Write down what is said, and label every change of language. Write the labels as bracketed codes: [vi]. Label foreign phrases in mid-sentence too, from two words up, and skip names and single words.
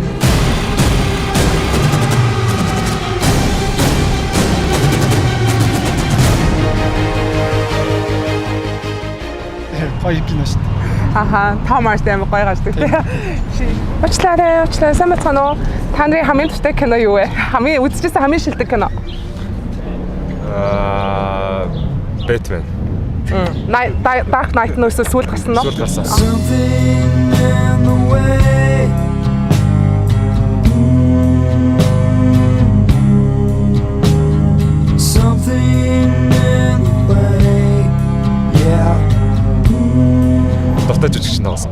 [mn] Гоё кино шүү дээ. Аха, Том Харди амар гоё гардаг тийм. Уучлаарай, сайн бацгаана уу? Та нарын хамгийн дуртай кино юу вэ? Хамгийн үзчихсэн хамгийн шилдэг кино. [en] Batman. Dark Knight [mn] нөөсөө сүүл гарсан нөө. Сүүл гарсан. Дуртай жүжигч наасан.